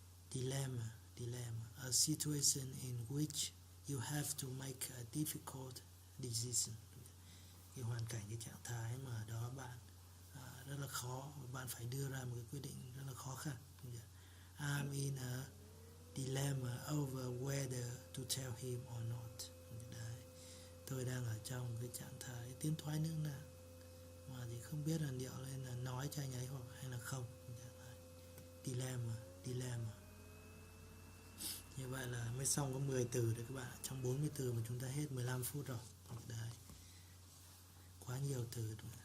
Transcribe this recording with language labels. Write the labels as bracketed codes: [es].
[en] Dilemma, a situation in which you have to make a difficult decision. [vi] Cái hoàn cảnh, cái trạng thái mà ở đó bạn rất là khó, bạn phải đưa ra một cái quyết định rất là khó khăn. [en] I'm in a dilemma over whether to tell him or not. [vi] Đấy. Tôi đang ở trong cái trạng thái tiến thoái lưỡng nan mà thì không biết là liệu nên là nói cho anh ấy hoặc hay là không. Dilemma. Như vậy là mới xong có 10 từ đấy các bạn. Trong 40 từ mà chúng ta hết 15 phút rồi. Đấy. Quá nhiều từ rồi.